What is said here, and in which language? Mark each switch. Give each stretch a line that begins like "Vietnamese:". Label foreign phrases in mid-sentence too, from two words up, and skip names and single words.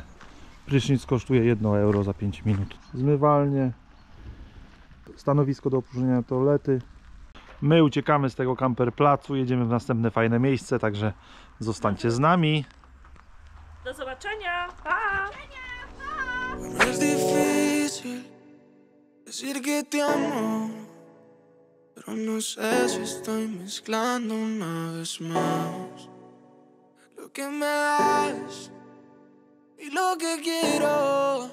Polish: Prysznic kosztuje 1 euro za 5 minut. Zmywalnie, stanowisko do opróżnienia toalety. My uciekamy z tego camperplacu, jedziemy w następne fajne miejsce, także zostańcie z nami. Do zobaczenia. Pa!
Spanish: Es difícil decir que te amo, pero no sé si estoy mezclando una vez más lo que me das y lo que quiero.